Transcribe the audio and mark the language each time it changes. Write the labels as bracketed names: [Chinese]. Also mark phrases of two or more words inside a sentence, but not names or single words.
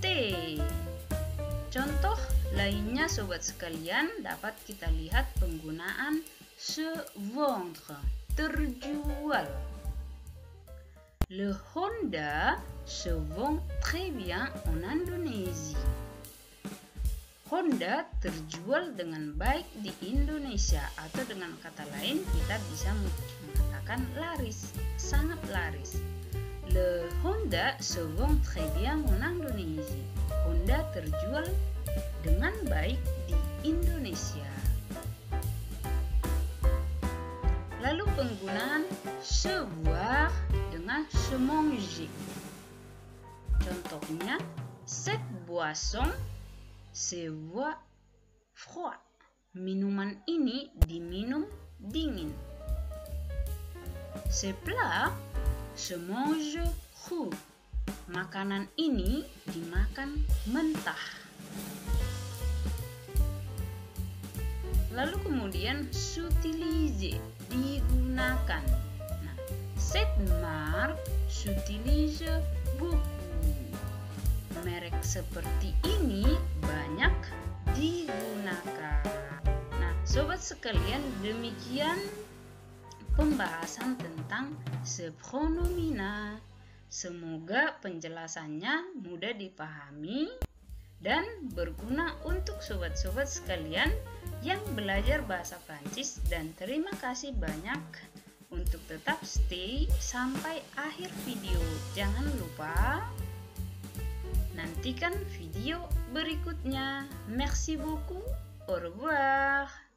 [Indonesian] Contoh lainnya sobat sekalian dapat kita lihat penggunaan [French] se vendre, [Indonesian] terjual. [French] Le Honda se vend très bien en Indonésie. [Indonesian] Honda terjual dengan baik di Indonesia, atau dengan kata lain kita bisa mengatakan laris, sangat laris. [French] Le Honda se vend très bien en Indonésie. [Indonesian] Honda terjual dengan baik di Indonesia. Lalu penggunaan [French] se boire [Indonesian] dengan [French] se manger. Contohnya, cette boisson se boit froid. [Indonesian] Minuman ini diminum dingin. [French] Ce plat se mange cru. [Indonesian] Makanan ini dimakan mentah. Lalu kemudian s'utiliser, digunakan. Nah, [French] cette marque s'utilise beaucoup. [Indonesian] Merek seperti ini banyak digunakan. Nah, sobat sekalian, demikian pembahasan tentang se pronomina. Semoga penjelasannya mudah dipahami dan berguna untuk sobat-sobat sekalian yang belajar bahasa Prancis, dan terima kasih banyak untuk tetap stay sampai akhir video. Jangan lupa nantikan video berikutnya. [French] Merci beaucoup. Au revoir.